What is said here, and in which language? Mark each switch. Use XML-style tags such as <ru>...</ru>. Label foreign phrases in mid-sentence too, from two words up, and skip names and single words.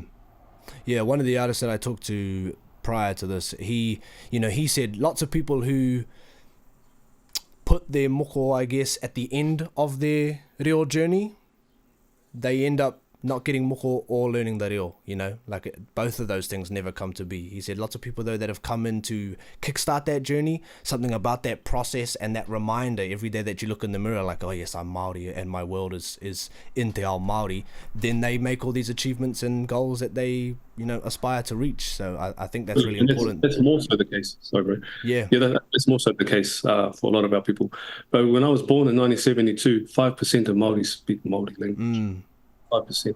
<en>Yeah, one of the artists that I talked to prior to this, he said lots of people who put their moko, I guess, at the end of their reo journey, they end up not getting moko or learning the reo, like both of those things never come to be. He said lots of people though that have come in to kickstart that journey, something about that process and that reminder every day that you look in the mirror like, oh yes, I'm Māori and my world is in</en> <mi>te ao Māori,</mi> <en>then they make all these achievements and goals that they aspire to reach. So I think that's really important. That's more so the case. Sorry, bro. Yeah, that's more so the case for a lot of our people. But when I was born in 1972, 5% of Māori speak Māori language. 5%.</en>